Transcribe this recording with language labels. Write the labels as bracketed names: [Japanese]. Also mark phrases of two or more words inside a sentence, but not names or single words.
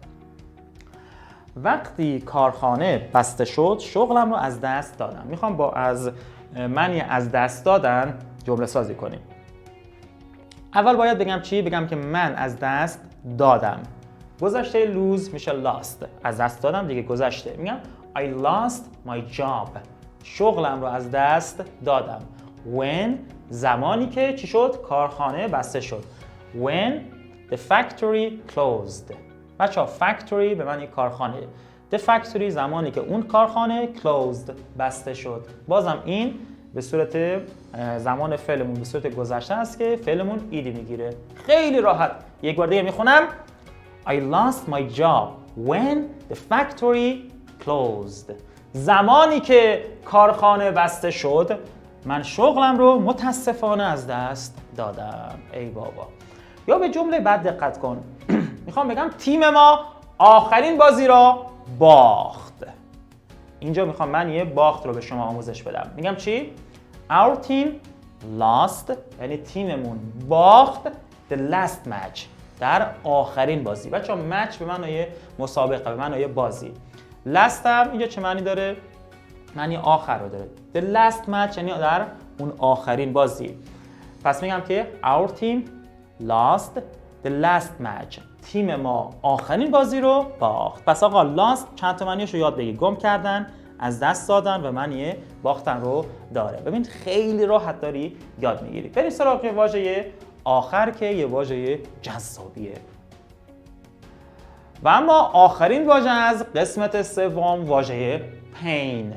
[Persian] وقتی کارخانه بسته شد شغلم رو از دست دادم. میخوام با از معنی از دست دادن جمله سازی کنیم. اول باید بگم چی؟ بگم که من از دست دادم. گذشته لوز میشه lost. از دست دادم دیگه گذشته. [English] میگم I lost my job. [Persian] شغلم رو از دست دادم. When زمانی که چی شد؟ کارخانه بسته شد. [English] When the factory closed. [Persian] بچه‌ها factory به معنی کارخانه. [English] The factory [Persian] زمانی که اون کارخانه closed بسته شد. بازم این به صورت زمان فعلمون به صورت گذشته است که فعلمون ایدی میگیره. خیلی راحت. یک بار دیگه میخونم. [English] I lost my job when the factory closed. [Persian] زمانی که کارخانه بسته شد من شغلم رو متاسفانه از دست دادم. ای بابا. یا به جمله بعد دقت کن. میخوام بگم تیم ما آخرین بازی را باخت. اینجا میخوام من یه باخت رو به شما آموزش بدم. میگم چی؟ [English] Our team lost [Persian] یعنی تیممون باخت [English] the last match [Persian] در آخرین بازی. بچه‌ها match به معنای مسابقه، به معنای بازی. last هم اینجا چه معنی داره؟ معنی آخر رو داره. [English] The last match [Persian] یعنی در اون آخرین بازی. پس میگم که [English] our team lost the last match. [Persian] تیم ما آخرین بازی رو باخت. پس آقا lost چند تا معنیش رو یاد بگیر. گم کردن، از دست دادن و معنی باختن رو داره. ببین خیلی راحت داری یاد میگیری. بریم سراغ واژه آخر که یه واژه جذابیه. و اما آخرین واژه از قسمت سوم واژه pain.